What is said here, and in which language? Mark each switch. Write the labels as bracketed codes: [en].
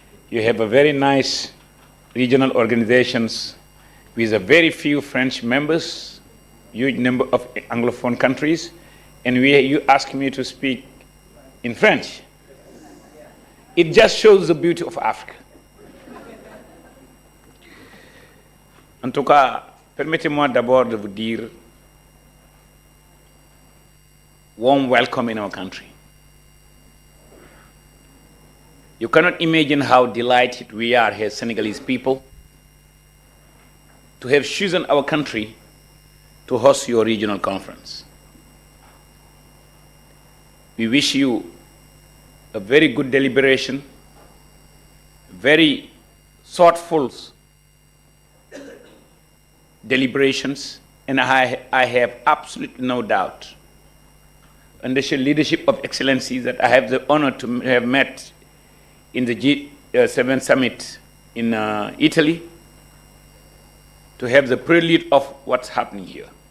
[en] You have a very nice regional organizations with a very few French members, huge number of Anglophone countries, and you ask me to speak in French. It just shows the beauty of Africa. [fr] En tout cas, permettez-moi d'abord de vous dire [en] warm welcome in our country. You cannot imagine how delighted we are as Senegalese people to have chosen our country to host your regional conference. We wish you a very good deliberation, very thoughtful deliberations, and I have absolutely no doubt under the leadership of Excellencies that I have the honor to have met in the G7 summit in Italy, to have the prelude of what's happening here.